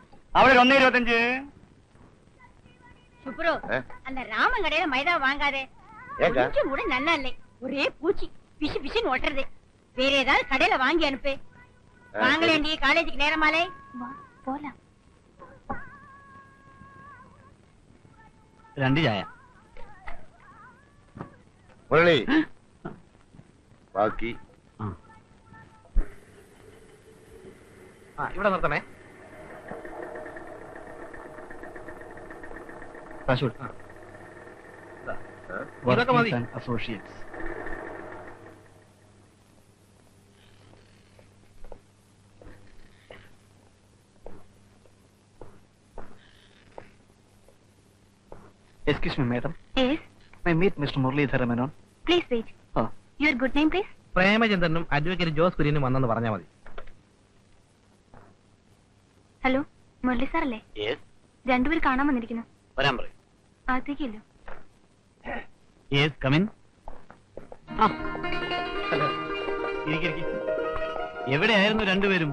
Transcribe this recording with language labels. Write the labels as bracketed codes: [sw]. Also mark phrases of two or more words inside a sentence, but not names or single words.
[ml] അവിടെ 1.25. [ta] சுப்ரு அந்த ராமன் கடையில மைதா வாங்காதே. கொஞ்சம் கூட நல்லா இல்லை. ஒரே பூச்சி பிசு பிசுன்னு ஒட்டுறது. வேற ஏதாவது கடையில வாங்கி அனுப்பு. வாங்கலேண்டி காலேஜுக்கு நேரமாலே. போலாம். [ml] 2 ചായ. മുരളി ബാക്കി ഇവിടെ നിർത്തണേ. ഇതൊക്കെ മതി. അസോസിയേറ്റ്സ്. [en] Excuse me, madam. Yes, May I meet Mr. Muralidhara Menon? please wait. Oh. Your good name, please? [ml] പ്രേമചന്ദ്രനും അഡ്വക്കേറ്റ് ജോസ് കുര്യനും വന്നെന്ന് പറഞ്ഞാൽ മതി. ഹലോ, മുരളി സാറല്ലേ? രണ്ടുപേർ കാണാൻ വന്നിരിക്കുന്നു. വരാൻ പറയും. അകത്തേക്കില്ലോ. [en] yes, come in. [ml] എവിടെയായിരുന്നു രണ്ടുപേരും?